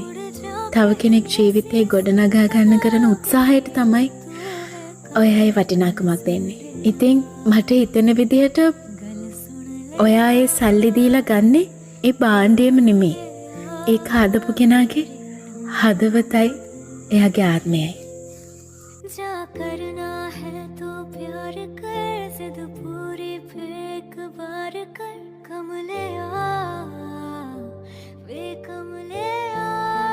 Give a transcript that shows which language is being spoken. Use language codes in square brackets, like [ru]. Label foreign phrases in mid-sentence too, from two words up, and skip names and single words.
[si] තව කෙනෙක් ජීවිතේ ගොඩනගා ගන්න කරන උත්සාහයට තමයි ඔයාගේ වටිනාකමක් දෙන්නේ. ඉතින් මට හිතෙන විදිහට ඔයා ඒ සල්ලි දීලා ගන්නේ ඒ භාණ්ඩයම නෙමෙයි. ඒක හදපු කෙනාගේ හදවතයි එයාගේ ආත්මයයි. [hi] जा करना है तो प्यार कर जिद पूरी फिर एक बार कर [pa] ਕਮਲੇ ਆ ਵੇ ਕਮਲੇ ਆ